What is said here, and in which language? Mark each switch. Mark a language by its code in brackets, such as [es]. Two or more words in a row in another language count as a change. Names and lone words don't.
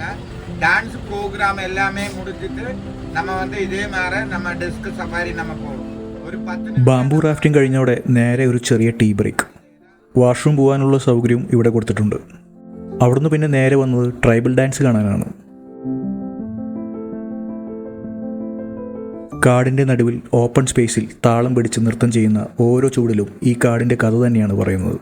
[en] dance program [ta] எல்லாமே முடிச்சுட்டு நம்ம வந்து இதே மாதிரி நம்ம டிஸ்க் சஃபாரி நம்ம போவோம். [ml] ഒരു 10 [en] bamboo rafting [ml] കഴിഞ്ഞോടെ നേരെ ഒരു ചെറിയ [en] tea break. [ml] വാഷ്റൂം പോകാനുള്ള സൗകര്യവും ഇവിടെ കൊടുത്തിട്ടുണ്ട്. അവിടുന്ന് പിന്നെ നേരെ വന്നത് [en] tribal dance [ml] കാണാനാണ്. കാടിൻ്റെ നടുവിൽ [en] open spacil [ml] താളം പിടിച്ച് നൃത്തം ചെയ്യുന്ന ഓരോ ചൂടിലും ഈ കാടിൻ്റെ കഥ തന്നെയാണ് പറയുന്നത്.